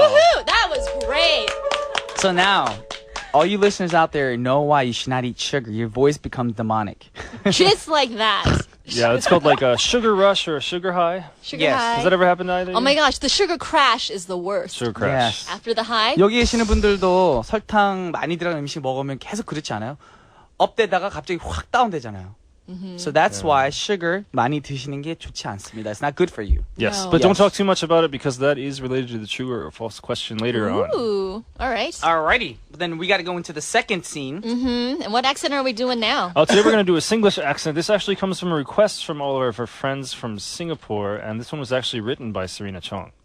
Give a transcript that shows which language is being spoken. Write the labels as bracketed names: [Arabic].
[English] Woohoo! That was great. So now, all you listeners out there know why you should not eat sugar. Your voice becomes demonic. Just like that. Yeah, it's called like a sugar rush or a sugar high. Sugar Yes. high. Has that ever happened to either? Oh my gosh, the sugar crash is the worst. Sugar crash. Yes. After the high, [Korean] 여기 계시는 분들도 설탕 많이 들어간 음식 먹으면 계속 그렇지 않아요? 업되다가 갑자기 확 다운되잖아요. [English] So that's why sugar [Korean] 많이 드시는 게 좋지 않습니다. [English] It's not good for you. Yes, No. but don't Yes. talk too much about it because that is related to the true or false question later on. ooh, all right. Alrighty. Then we got to go into the second scene. And what accent are we doing now? Today we're going to do a Singlish accent. This actually comes from a request from all of our friends from Singapore, and this one was actually written by Serena Chong.